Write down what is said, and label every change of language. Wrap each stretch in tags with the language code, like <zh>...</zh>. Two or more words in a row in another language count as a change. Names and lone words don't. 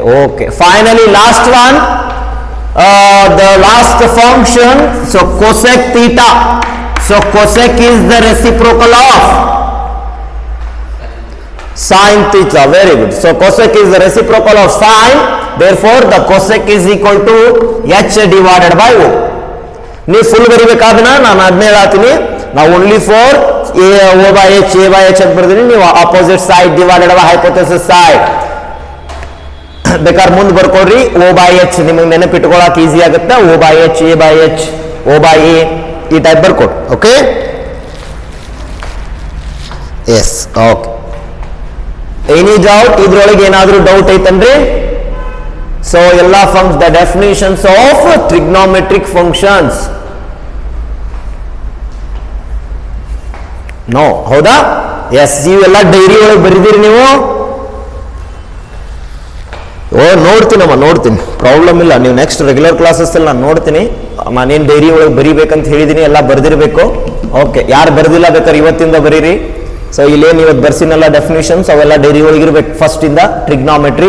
<en>Finally, last one. The last function. So cosec theta. So cosec is the reciprocal of sin theta. Very good. So cosec is the reciprocal of sin. Therefore, the cosec is equal to h divided by o.</en> <kn>ನೀವು ಫುಲ್ ಬರಿಬೇಕಾದನ್ನ ನಾನು ಅದನ್ನೇ ಹೇಳ್ತೀನಿ. ನಾವು</kn> <en>only for O by H</en> <kn>ಅಂತ ಬರ್ತೀನಿ. ನೀವು</kn> <en>opposite side divided by hypothesis side</en> <kn>ಬೇಕಾದ್ರೆ ಮುಂದೆ ಬರ್ಕೊಡ್ರಿ.</kn> <en>O by H</en> <kn>ನಿಮಗೆ ನೆನಪಿಟ್ಕೊಳ್ಳೋಕೆ ಈಸಿ ಆಗುತ್ತೆ.</kn> <en>O by H, A by H, O by A</en> <kn>ಈ ಟೈಪ್ ಬರ್ಕೊಡ್ರಿ.</kn> <en>okay, yes, okay. any doubt?</en> <kn>ಇದ್ರೊಳಗೆ ಏನಾದರೂ ಡೌಟ್ ಐತನ್ರಿ?</kn> <en>ಸೊ ಎಲ್ಲ the definitions of trigonometric functions. ನೋ,</en> <kn>ಹೌದಾ? ಎಸ್, ಇವೆಲ್ಲ ಡೈರಿ ಒಳಗೆ ಬರೀದಿರಿ ನೀವು? ನೋಡ್ತೀನಿ, ಪ್ರಾಬ್ಲಮ್ ಇಲ್ಲ. ನೀವು</kn> <en>next regular classes</en> <kn>ಅಲ್ಲಿ ನಾನು ನೋಡ್ತೀನಿ. ನಾನೇನು ಡೈರಿ ಒಳಗೆ ಬರೀಬೇಕಂತ ಹೇಳಿದೀನಿ, ಎಲ್ಲ ಬರ್ದಿರ್ಬೇಕು. ಓಕೆ, ಯಾರು ಬರ್ದಿಲ್ಲ ಬೇಕಾದ್ರೆ ಇವತ್ತಿಂದ ಬರೀರಿ. ಸೊ ಇಲ್ಲೇನು ಇವತ್ತು ಬರ್ಸಿನಲ್ಲ ಡೆಫಿನಿಷನ್ಸ್ ಅವೆಲ್ಲ ಡೈರಿ ಒಳಗಿರ್ಬೇಕು ಫಸ್ಟ್ ಇಂದ ಟ್ರಿಗ್ನಾಮೆಟ್ರಿ.</kn>